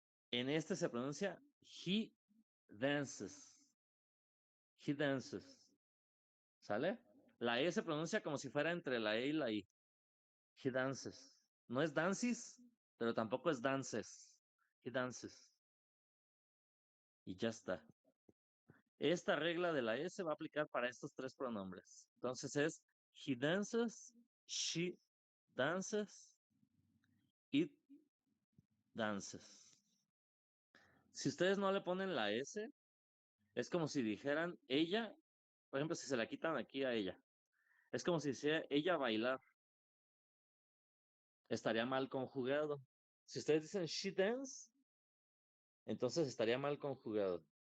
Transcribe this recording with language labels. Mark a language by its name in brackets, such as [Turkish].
[Spanish] En este se pronuncia [English] he dances. He dances. [Spanish] ¿Sale? La E se pronuncia como si fuera entre la E y la I. [English] He dances. [Spanish] No es dances, pero tampoco es dances. [English] He dances. [Spanish] Y ya está. Esta regla de la S va a aplicar para estos tres pronombres. Entonces es [English] he dances, she dances, it dances. [Spanish] Si ustedes no le ponen la S, es como si dijeran ella, por ejemplo, si se la quitan aquí a ella, es como si sea ella bailar. Estaría mal conjugado. Si ustedes dicen [English] she dance, [Spanish] entonces estaría mal conjugado.